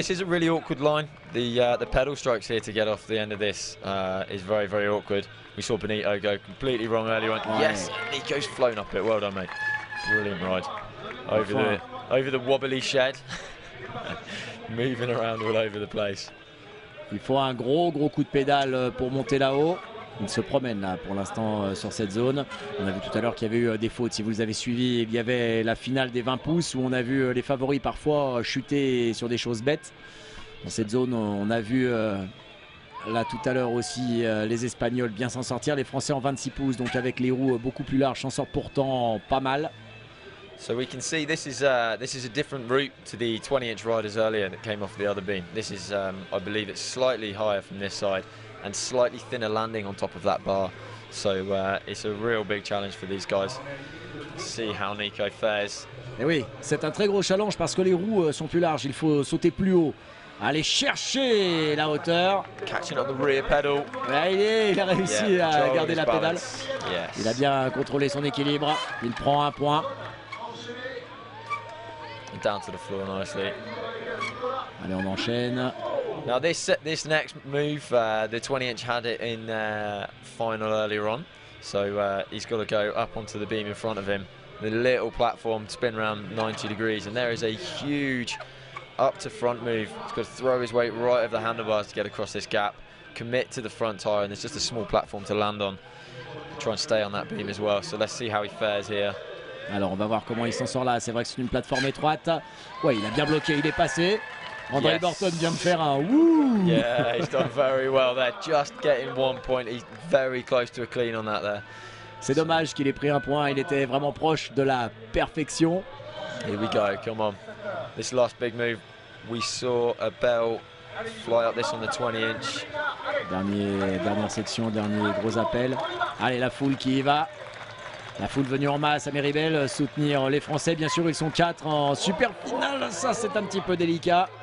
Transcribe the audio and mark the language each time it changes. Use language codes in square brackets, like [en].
[en] This is a really awkward line. The pedal strokes here to get off the end of this is very, very awkward. We saw Benito go completely wrong earlier on. [fr] Ouais. [en] Yes, Nico's flown up it. Well done, mate. Brilliant ride. Over the wobbly shed. Moving around all over the place. [fr] Il faut un gros coup de pédale pour monter là-haut. Il se promène là pour l'instant sur cette zone. On a vu tout à l'heure qu'il y avait eu des fautes. Si vous les avez suivis, il y avait la finale des 20 pouces où on a vu les favoris parfois chuter sur des choses bêtes. Dans cette zone, on a vu là tout à l'heure aussi les Espagnols bien s'en sortir. Les Français en 26 pouces, donc avec les roues beaucoup plus larges, s'en sortent pourtant pas mal. [en] So we can see this is a different route to the 20-inch riders earlier that came off the other beam. This is, I believe, it's slightly higher from this side and slightly thinner landing on top of that bar. So it's a real big challenge for these guys. See how Nico fares. [fr] Et oui, c'est un très gros challenge parce que les roues sont plus larges. Il faut sauter plus haut. Aller chercher la hauteur. [en] Catching up the rear pedal. [fr] Ouais, il a réussi à garder la pédale. [en] Yes. [fr] Il a bien contrôlé son équilibre. Il prend un point. [en] Down to the floor nicely. [fr] Allez, on enchaîne. [en] Now this next move, the 20-inch had it in final earlier on, so he's got to go up onto the beam in front of him. The little platform spin around 90 degrees, and there is a huge up to front move. He's got to throw his weight right over the handlebars to get across this gap, commit to the front tyre, and there's just a small platform to land on. Try and stay on that beam as well. So let's see how he fares here. [fr] Alors on va voir comment il s'en sort là. C'est vrai que c'est une plateforme étroite. Ouais, il a bien bloqué, il est passé. André Burton vient de faire un wouh. [en] Yeah, he's done very well there. Just getting 1 point. He's very close to a clean on that there. [fr] C'est dommage qu'il ait pris un point. Il était vraiment proche de la perfection. [en] Here we go. Come on. This last big move. We saw a bell fly up this on the 20-inch. [fr] Dernière section, dernier gros appel. Allez, la foule qui y va. La foule venue en masse à Méribel soutenir les Français. Bien sûr, ils sont 4 en super finale. Ça, c'est un petit peu délicat.